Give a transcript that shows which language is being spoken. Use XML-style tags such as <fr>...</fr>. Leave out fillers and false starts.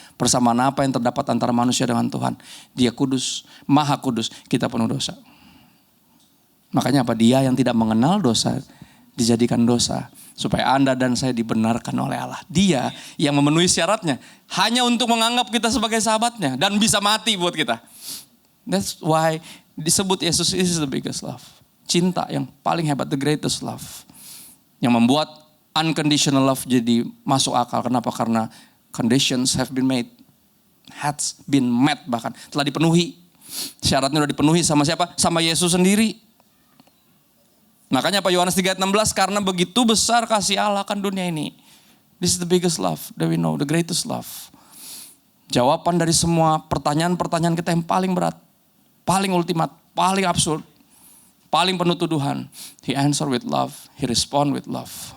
<id>Persamaan apa yang terdapat antara manusia dengan Tuhan? Dia kudus, maha kudus, kita penuh dosa. Makanya apa? Dia yang tidak mengenal dosa dijadikan dosa. Supaya Anda dan saya dibenarkan oleh Allah. Dia yang memenuhi syaratnya. Hanya untuk menganggap kita sebagai sahabatnya. Dan bisa mati buat kita.</id> <en>That's why</en> <id>disebut</id> <en>Yesus is the biggest love.</en> <id>Cinta yang paling hebat,</id> <en>the greatest love.</en> <id>Yang membuat unconditional love jadi masuk akal. Kenapa?</id> <en>Karena conditions have been made. Has been met</en> <id>bahkan. Telah dipenuhi. Syaratnya sudah dipenuhi sama siapa? Sama Yesus sendiri. Makanya apa Yohanes 3:16, karena begitu besar kasih Allah akan dunia ini.</id> <en>This is the biggest love that we know, the greatest love.</en> <id>Jawaban dari semua pertanyaan-pertanyaan kita yang paling berat, paling ultimat, paling absurd, paling penuh tuduhan.</id> <en>He answer with love, he respond with love.</en>